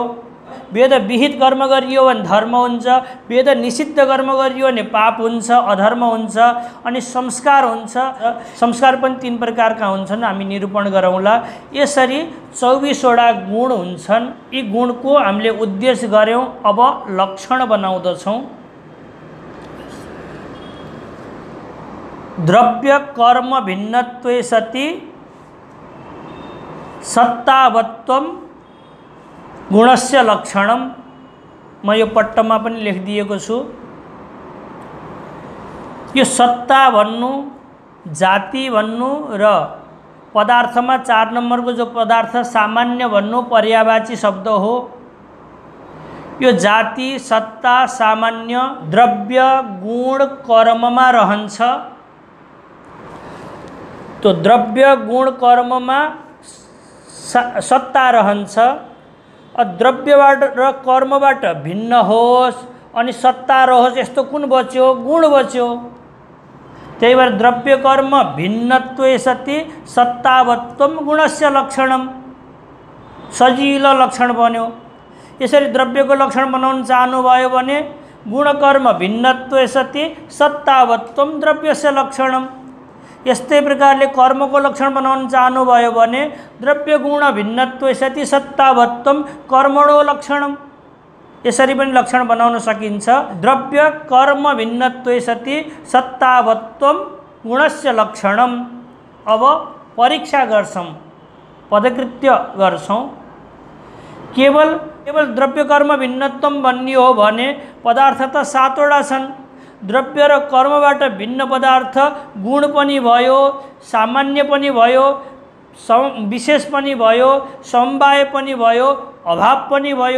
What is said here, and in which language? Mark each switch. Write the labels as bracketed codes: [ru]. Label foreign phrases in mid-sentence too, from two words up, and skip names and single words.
[ne] वेद विहित कर्म गरियो भने धर्म हुन्छ, वेद निषिद्ध कर्म गरियो भने पाप हुन्छ, अधर्म हुन्छ। अनि संस्कार हुन्छ, संस्कार पनि 3 प्रकारका हुन्छन्, हामी निरूपण गरौँला। यसरी 24वटा गुण हुन्छन्। यी गुणको हामीले उद्देश्य गर्यौँ, अब लक्षण बनाउँदछौँ। [sa] द्रव्य कर्म भिन्नत्वे सति सत्तावत्वम गुणस्य लक्षणम। [ne] म यो पट्टमा पनि लेखिदिएको छु। यो सत्ता भन्नु, जाति भन्नु र पदार्थमा 4 नम्बरको जो पदार्थ सामान्य भन्नु पर्यायवाची शब्द हो। यो जाति सत्ता सामान्य द्रव्य गुण कर्ममा रहन्छ। तो द्रव्य गुण कर्ममा सत्ता रहन्छ। द्रव्यबाट र कर्मबाट भिन्न होस् अनि सत्ता रहोस् यस्तो कुन बच्यो? गुण बच्यो। त्यही भएर [sa] द्रव्य कर्म भिन्नत्वे सति सत्तावत्वम गुणस्य लक्षणम, [ne] सजिलो लक्षण बन्यो। यसरी द्रव्यको लक्षण बनाउन चाहनुभयो भने [sa] गुण कर्म भिन्नत्वे सति सत्तावत्वम द्रव्यस्य लक्षणम। [ne] यस्तै प्रकारले कर्मको लक्षण बनाउन चाहनुभयो भने [sa] द्रव्य गुण भिन्नत्वे सति सत्तावत्वम कर्मणो लक्षणम। [ne] यसरी पनि लक्षण बनाउन सकिन्छ। [sa] द्रव्य कर्म भिन्नत्वे सति सत्तावत्वम गुणस्य लक्षणम। [ne] अब परीक्षा गर्छौं, पदकृत्य गर्छौं। केवल द्रव्य कर्म भिन्नत्वम भन्ने हो भने पदार्थ त 7वटा छन्। द्रव्य र कर्मबाट भिन्न पदार्थ गुण पनि भयो, सामान्य पनि भयो, विशेष पनि भयो, समवाय पनि भयो, अभाव पनि भयो।